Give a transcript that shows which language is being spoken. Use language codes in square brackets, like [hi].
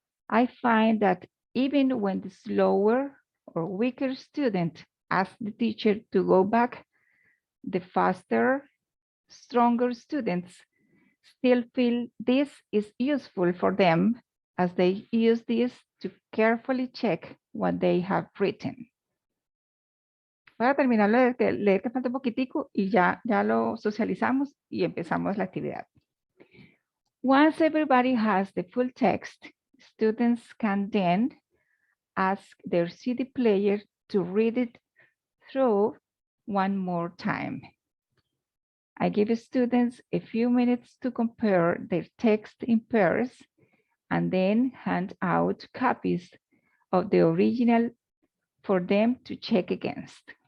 [en] I find that even when the slower or weaker student asks the teacher to go back, the faster, stronger students still feel this is useful for them as they use this to carefully check what they have written. [es] Voy a terminar de leer que falta un poquitico y ya lo socializamos y empezamos la actividad. [en] Once everybody has the full text, students can then ask their CD player to read it through one more time. I give students a few minutes to compare their text in pairs and then hand out copies of the original for them to check against.